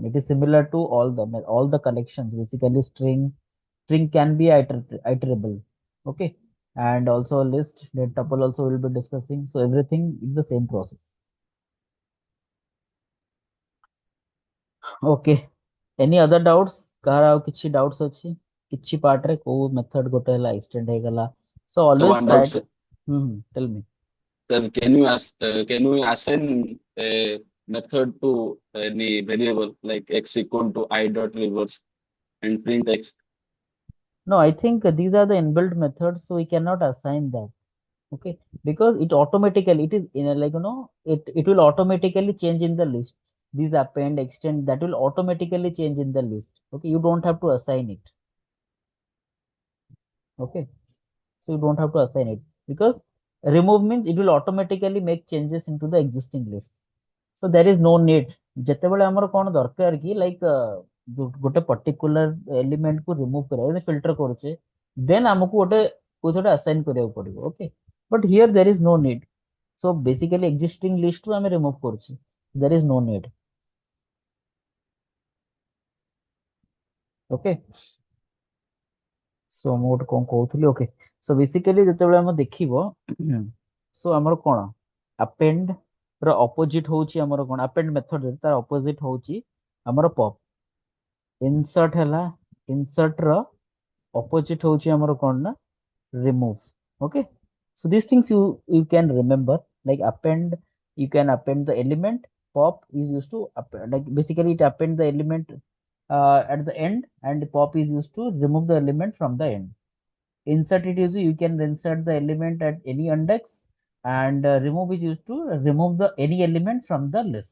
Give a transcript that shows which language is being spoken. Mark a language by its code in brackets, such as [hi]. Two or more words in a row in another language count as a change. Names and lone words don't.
[en] It is similar to all the collections. Basically, string can be iterable. Okay. And also list, then tuple also will be discussing. So everything is the same process. Okay. Any other doubts? [or] କାହାର ଆଉ କିଛି doubts ଅଛି? କିଛି part ରେ କୋଉ method ଗୋଟେ ହେଲା extend ହେଇଗଲା. [en] So So always one try. doubt, sir. Tell me. Sir, can you assign a method to any variable like x equal to I dot reverse and print x? No, I think these are the inbuilt methods, so we cannot assign that. Okay, because it automatically, it is in a, like it will automatically change in the list. These append, extend, that will automatically change in the list. Okay, you don't have to assign it. Okay, so you don't have to assign it, because remove means it will automatically make changes into the existing list. So there is no need. [or] ଯେତେବେଳେ ଆମର କ'ଣ ଦରକାର କି ଲାଇକ୍ ଗୋଟେ [en] particular element [or] କୁ ରିମୁଭ୍ କରିବା, ଫିଲ୍ଟର କରୁଛେ, ଦେନ୍ ଆମକୁ ଗୋଟେ କୋଉଟା ଆସାଇନ୍ କରିବାକୁ ପଡିବ. [en] Okay, but here there is no need. So basically existing [or] ଲିଷ୍ଟରୁ ଆମେ ରିମୁଭ୍ କରୁଛେ, [en] there is no need. Okay, so [or] ମୁଁ ଗୋଟେ କ'ଣ କହୁଥିଲି. [en] Okay, so basically [or] ଯେତେବେଳେ ଆମେ ଦେଖିବ, ସୋ ଆମର କ'ଣ ଆପେଣ୍ଡ ର ଅପୋଜିଟ୍ ହଉଛି ଆମର କ'ଣ, [en] append method [or] ତାର ଅପୋଜିଟ୍ ହଉଛି ଆମର ପପ୍. insert ହେଲା, insert ର opposite ହଉଛି ଆମର କ'ଣ ନା remove. [en] Okay, so these things you can remember, like append, you can append the element. Pop is used to like basically it append the element at the end, and pop is used to remove the element from the end. Insert it is you can insert the element at any index, and remove is used to remove the any element from the list.